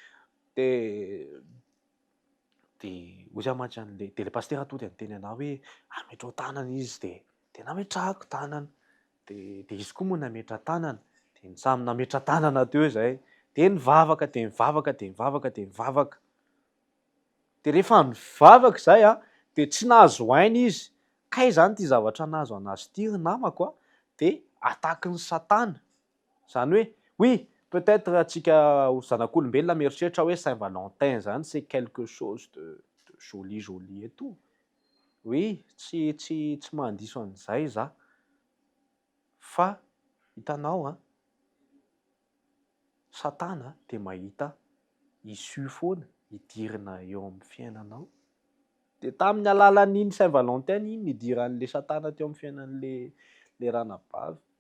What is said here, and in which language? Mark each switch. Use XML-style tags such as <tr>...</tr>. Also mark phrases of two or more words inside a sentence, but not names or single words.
<mg>de ozy mantsy an'le de le pasteur to de niteny anahy hoe ametrao tanana izy de nametrahako tanana de izy koa moa nametra tanana de ny samy nametra tanana teo zahay de nivavaka de rehefa mivavaka zay de tsy nahazo aina izy kay zany ty zavatra nahazo anazy ty namako de ataky ny satana zany hoe</mg> <fr>oui peut-être</fr> <mg>atsika zanak'olombelona mieritreritra hoe Saint-Valentin zany</mg> <fr>c'est quelque chose de joli et tout oui</fr> <mg>tsy mandiso an'izay za fa hitanao satana de mahita issue foana hidirina eo amin'ny fiainanao de tamin'ny alalan'iny Saint-Valentin iny nidiran'le satana teo amin'ny fiainan'le ranabavy</mg>